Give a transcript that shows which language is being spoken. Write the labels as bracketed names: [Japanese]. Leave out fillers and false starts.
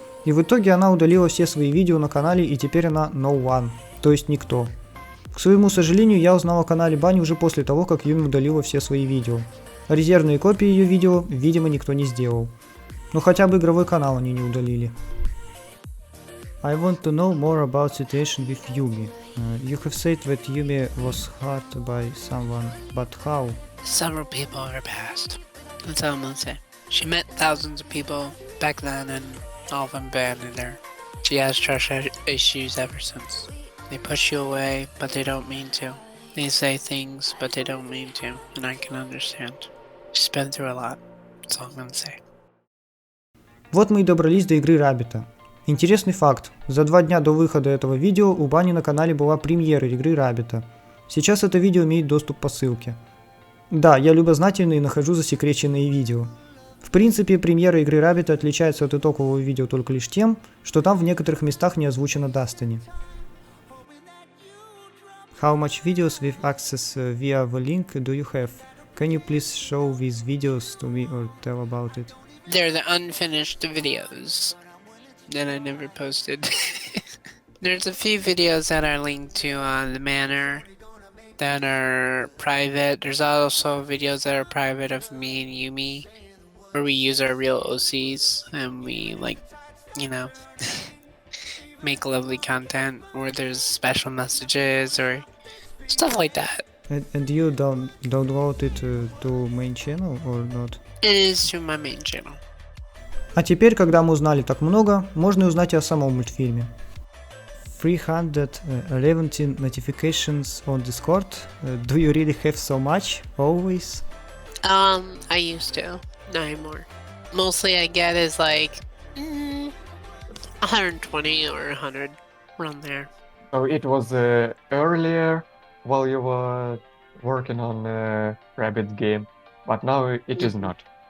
[Russian] И в итоге она удалила все свои видео на канале, и теперь она [English] no one, [Russian] то есть никто. К своему сожалению, я узнал о канале Банни уже после того, как Юми удалила все свои видео. А резервные копии ее видео, видимо, никто не сделал. Но хотя бы игровой канал они не удалили. [English] I want to know more about situation with Yumi. You have said that Yumi was hurt by someone, but how? Several people in her past. That's all I'm gonna say. She met thousands of people back then and all of them abandoned her. She has trust issues ever since. They push you away, but they don't mean to. They say things, but they don't mean to, and I can understand. She's been through a lot. That's all I'm gonna say. [Russian] Вот мы и добрались до игры Раббита. Интересный факт. За 2 дня до выхода этого видео у Бани на канале была премьера Игры Раббита. Сейчас это видео имеет доступ по ссылке. Да, я любознательный и нахожу засекреченные видео. В принципе, премьера Игры Раббита отличается от итогового видео только лишь тем, что там в некоторых местах не озвучено Destiny. [English] How much videos with access via the link do you have? Can you please show these videos to me or tell about it? They're the unfinished videos that I never posted. There's a few videos that are linked to the manor that are private. There's also videos that are private of me and Yumi, where we use our real OCs and we make lovely content where there's special messages or stuff like that. And you don't download it to main channel or not? It is to my main channel. [Russian] А теперь, когда мы узнали так много, можно узнать и о самом мультфильме. [English] 311 notifications on Discord. Do you really have so much? Always? I used to. Not anymore. Mostly I get is like 120 or 100, around there. So it was earlier while you were working on the Rabbit game, but now it is not.